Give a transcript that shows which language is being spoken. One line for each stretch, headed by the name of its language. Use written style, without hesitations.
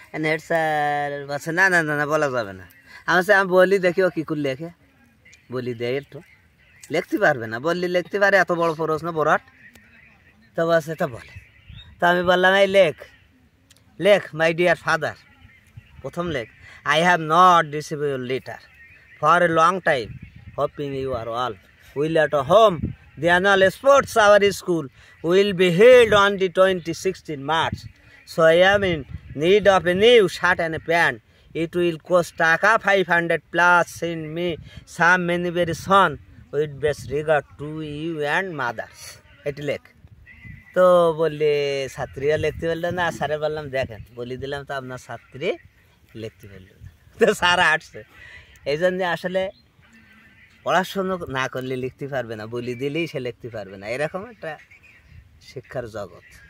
Bangla: Head sir বলছে না না না বলা যাবে না। আমি বলি দেখি ও কী করে লেখে, বলি দেয় একটু, লিখতে পারবে না। বললি লিখতে পারে, এত বড় প্রশ্ন বড়াট। তো বলছে তা বলে। তো আমি বললাম এই লেখ
English: my dear father,
Bangla: প্রথম লেখ,
English: I have not received your letter for a long time, hoping you are all well at home. The annual sports hour school will be held on the 26th March. So I am in need of a new shirt and a pant. It will cost taka 500 plus. Send me some money very soon. With best regard to you and mother.
Bangla: এটি লেখ। তো বললে ছাত্রীরা লিখতে পারলো না, স্যারে বললাম দেখেন বলি দিলাম তো আপনার ছাত্রী লিখতে পারলো না, তো স্যার আসছে। এই জন্য আসলে পড়াশোনা না করলে লিখতে পারবে না, বলি দিলেই সে লিখতে পারবে না, এরকম একটা শিক্ষার জগৎ।